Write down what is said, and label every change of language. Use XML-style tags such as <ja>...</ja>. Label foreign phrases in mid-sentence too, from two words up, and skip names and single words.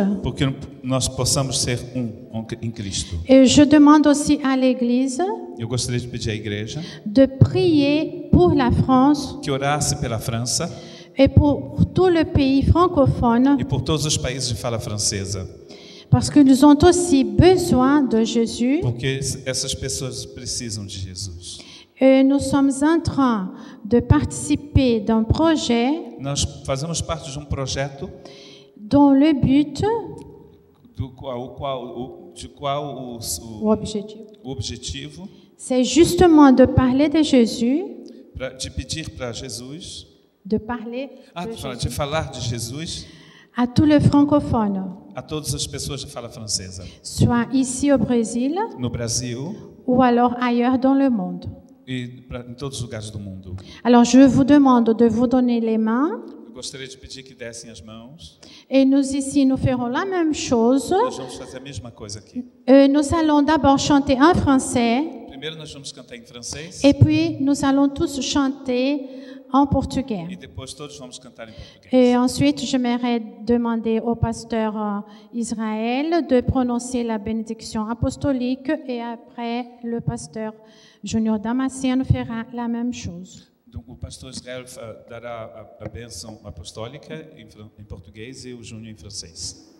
<pt>porque nós possamos ser em Cristo.</pt> <fr>Et je demande aussi à l'Église</fr> <pt>Eu gostaria de pedir à igreja</pt> <fr>de prier pour la France</fr> <pt>que orasse pela França</pt> <fr>et pour tout le pays francophone,</fr> <pt>e por todos os países de fala francesa,</pt> <fr>parce qu'ils ont aussi besoin de Jésus.</fr> <pt>porque essas pessoas precisam de Jesus.</pt> <fr>Et nous sommes en train de participer d'un projet</fr> <pt>Nós fazemos parte de projeto</pt> <fr>dont le but,</fr> <pt>do qual</pt> <fr>ou objectif,</fr> <pt>o objetivo</pt> <fr>c'est justement de parler de Jésus,</fr> <pt>de pedir para Jesus,</pt> <fr>de parler</fr> <pt>de falar de Jesus</pt> <fr>à tous les francophones,</fr> <pt>a todas as pessoas de fala francesa,</pt> <fr>soit ici au Brésil</fr> <pt>no Brasil</pt> <fr>ou alors ailleurs dans le monde.</fr> <pt>e em todos os lugares do mundo.</pt> <fr>Alors je vous demande de vous donner les mains</fr> <pt>Eu gostaria de pedir que dessem as mãos.</pt> <fr>et nous ici nous ferons la même chose.</fr> <pt>Nós vamos fazer a mesma coisa aqui.</pt> <fr>Nous allons d'abord chanter en français</fr> <pt>Primeiro nós vamos cantar em francês</pt> <fr>et puis nous allons tous chanter en</fr> <pt>e</pt> <fr>portugais.</fr> <pt>depois todos vamos cantar em português.</pt> <fr>Et ensuite, j'aimerais demander au pasteur Israël de prononcer la bénédiction apostolique et après, le pasteur Junior Damasceno fera la même chose.</fr> <pt>Então, o pastor Israel dará a bênção apostólica em português e o Júnior em francês.</pt>